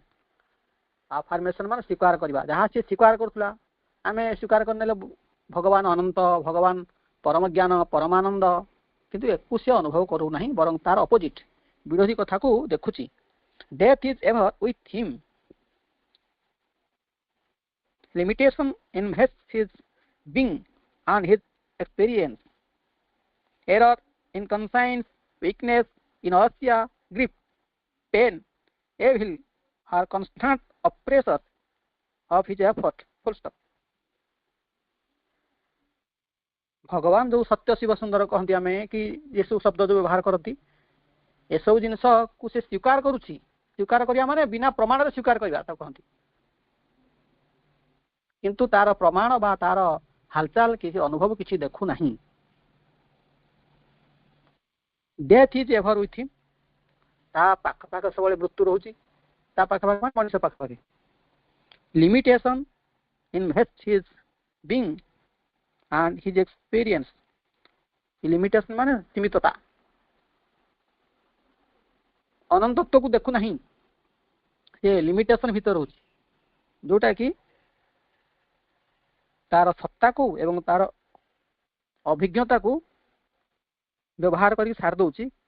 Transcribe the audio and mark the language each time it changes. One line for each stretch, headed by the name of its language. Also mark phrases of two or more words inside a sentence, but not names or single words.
Odia: ଆଫର୍ମେସନ୍ ମାନେ ସ୍ୱୀକାର କରିବା। ଯାହା ସେ ସ୍ୱୀକାର କରୁଥିଲା ଆମେ ସ୍ୱୀକାର କରିନେଲେ ଭଗବାନ ଅନନ୍ତ, ଭଗବାନ ପରମ ଜ୍ଞାନ, ପରମାନନ୍ଦ, କିନ୍ତୁ ଏକୁ ସେ ଅନୁଭବ କରୁନାହିଁ, ବରଂ ତାର ଅପୋଜିଟ୍ ବିରୋଧୀ କଥାକୁ ଦେଖୁଛି।
English: Death is ever with him. Limitation invests his being and his experience. Error, inconscience, weakness, inertia, grief, pain, evil are constant oppressors of his effort. Full stop.
Odia: ଭଗବାନ ଯୋଉ ସତ୍ୟ ଶିବ ସୁନ୍ଦର କହନ୍ତି ଆମେ କି ଏସବୁ ଶବ୍ଦ ଯୋଉ ବ୍ୟବହାର କରନ୍ତି, ଏସବୁ ଜିନିଷକୁ ସେ ସ୍ୱୀକାର କରୁଛି। ସ୍ୱୀକାର କରିବା ମାନେ ବିନା ପ୍ରମାଣରେ ସ୍ୱୀକାର କରିବା ତାକୁ କହନ୍ତି। କିନ୍ତୁ ତାର ପ୍ରମାଣ ବା ତାର ହାଲଚାଲ କିଛି ଅନୁଭବ କିଛି ଦେଖୁନାହିଁ।
English: Death is ever with him.
Odia: ତା ପାଖପାଖ ସବୁବେଳେ ମୃତ୍ୟୁ ରହୁଛି, ତା ପାଖାପାଖି ମାନେ ମଣିଷ ପାଖାପାଖି।
English: Limitation invest his being and his experience.
Odia: Limitation ମାନେ ସୀମିତତା, ଅନନ୍ତତ୍ୱକୁ ଦେଖୁନାହିଁ, ସେ ଲିମିଟେସନ ଭିତରେ ରହୁଛି, ଯୋଉଟା କି ତାର ସତ୍ତାକୁ ଏବଂ ତାର ଅଭିଜ୍ଞତାକୁ ବ୍ୟବହାର କରିକି ସାରି ଦଉଛି।